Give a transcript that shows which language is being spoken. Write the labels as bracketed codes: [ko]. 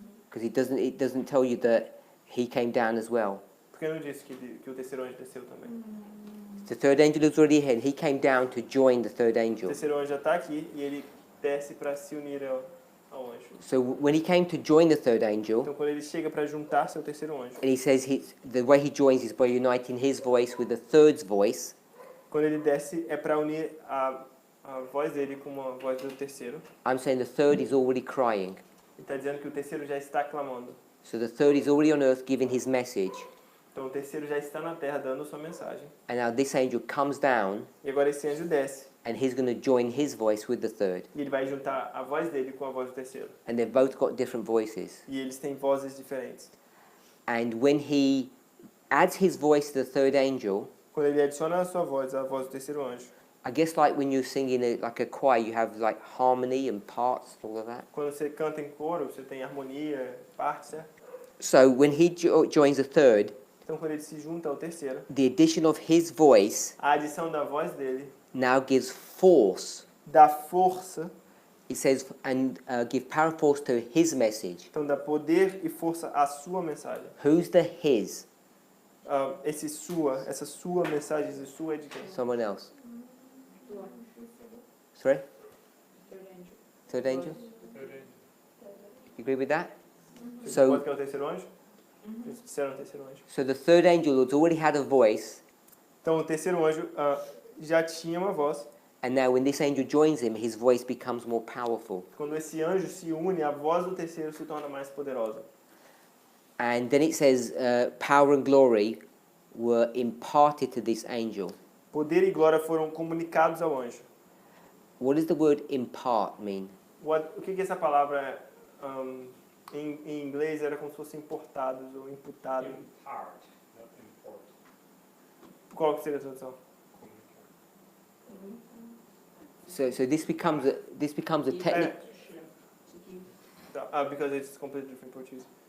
[en] Because it doesn't tell you that he came down as well. [pt] Porque não disse que o terceiro anjo desceu também. [en] The third angel was already here. He came down to join the third [pt] O [en] angel. [pt] terceiro anjo já está aqui e ele desce para se unir ao anjo. [en] So when he came to join the third angel, [pt] Então quando ele chega para juntar-se ao terceiro anjo, [en] and he says the way he joins is by uniting his voice with the third's voice. [pt] quando ele desce é para unir a voz dele com a voz do terceiro. [en] I'm saying the third is already crying. [pt] Ele está dizendo que o terceiro já está clamando. [en] So the third is already on earth giving his message. [pt] Então o terceiro já está na Terra dando sua mensagem. [en] And now this angel comes down [pt] E agora esse anjo desce [en] and he's going to join his voice with the third. [pt] e ele vai juntar a voz dele com a voz do terceiro. [en] And they've both got different voices. [pt] E eles têm vozes diferentes. [en] And when he adds his voice to the third angel, [pt] Quando ele adiciona a sua voz, a voz do terceiro anjo, [en] I guess like when you're singing like a choir, you have like harmony and parts, all of that. [pt] quando você canta em coro, você tem harmonia, partes, certo? [en] So when he joins the third, [pt] Então quando ele se junta ao terceiro, [en] the addition of his voice [pt] a adição da voz dele [en] now gives force. [pt] dá força, [en] It says, and give power and force to his message. [pt] então dá poder e força à sua mensagem. [en] Who's the his? [pt] Essa sua mensagem, esse sua é de quem? [en] Someone else. [pt] Do anjo. [en] Sorry? Third angel. Third angel? Third angel. You agree with that? [pt] Você [en] So- [pt] concorda que é o terceiro anjo? Eles disseram o terceiro anjo. [en] So the third angel has already had a voice, [pt] Então o terceiro anjo já tinha uma voz. [en] and now when this angel joins him, his voice becomes more powerful. [pt] Quando esse anjo se une, a voz do terceiro se torna mais poderosa. [en] And then it says, power and glory were imparted to this angel. [pt] Poder e glória foram comunicados ao anjo. [en] What does the word impart mean? [pt] O que essa palavra em inglês era como se fosse importados ou imputado? [en] Impart, not import. [pt] Qual que seria a tradução? [en] So this becomes a technical. Because it's completely different Portuguese.